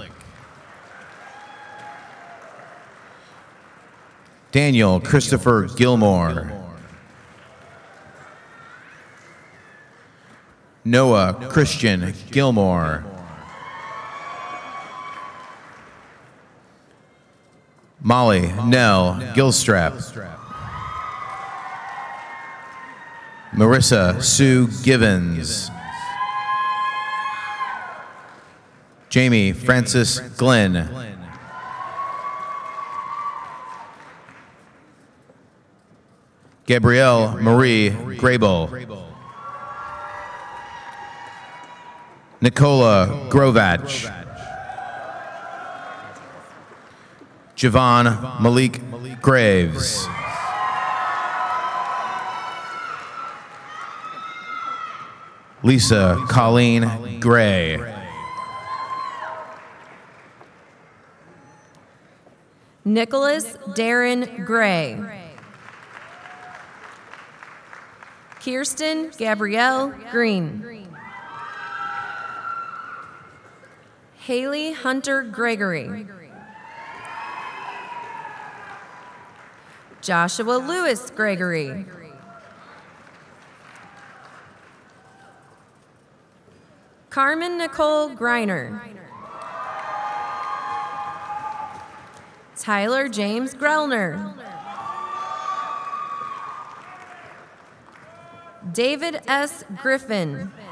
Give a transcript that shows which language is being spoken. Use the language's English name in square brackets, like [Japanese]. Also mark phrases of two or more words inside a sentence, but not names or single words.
[English] Daniel Christopher Gilmore. Noah Christian Gilmore. Molly Nell Gilstrap. Marissa Sue Givens. Jamie Francis Glenn. Gabrielle Marie Grable. Nicola Grovach. Javon Malik Graves. Lisa Colleen Gray. Nicholas Darren Gray. Kirsten Gabrielle Green. Haley Hunter Gregory. Joshua Lewis Gregory. Carmen Nicole Greiner. Tyler James Grellner. David S. Griffin.